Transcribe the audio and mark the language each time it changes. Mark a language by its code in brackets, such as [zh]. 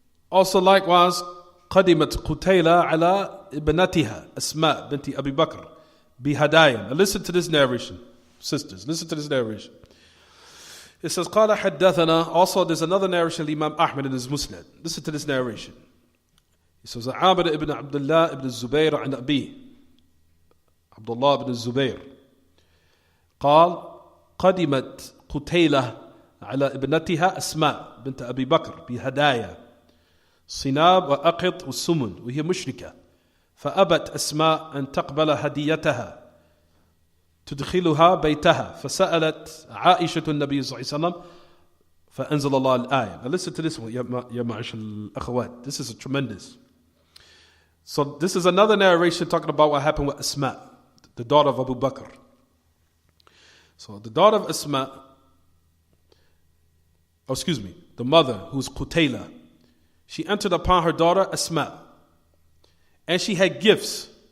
[en] Also likewise, [ar] قدمت قتيلة على ابنتها أسماء بنت أبي بكر بهدايا. [en] Now listen to this narration. Sisters, listen to this narration. It says, [ar] قال حدثنا. [en] Also there's another narration, Imam Ahmad in his Musnad. Listen to this narration. He says, [ar] عامر ibn Abdullah ibn Zubayr عن أبيه عبد الله ibn الزبير قال قدمت قتيلة على ابنتها أسماء بنت أبي بكر بهدايا صناب وأقط والسمن وهي مشركة فأبت أسماء أن تقبل هديتها تدخلها بيتها فسألت عائشة النبي صلى الله عليه وسلم فأنزل الله الآية. [en] Now listen to this one, [ar] يا معاشر الأخوات. [en] This is tremendous. So this is another narration talking about what happened with Asma, the daughter of Abu Bakr. So the daughter of Asma, the mother who's Qutayla, she entered upon her daughter Asma, and she had gifts.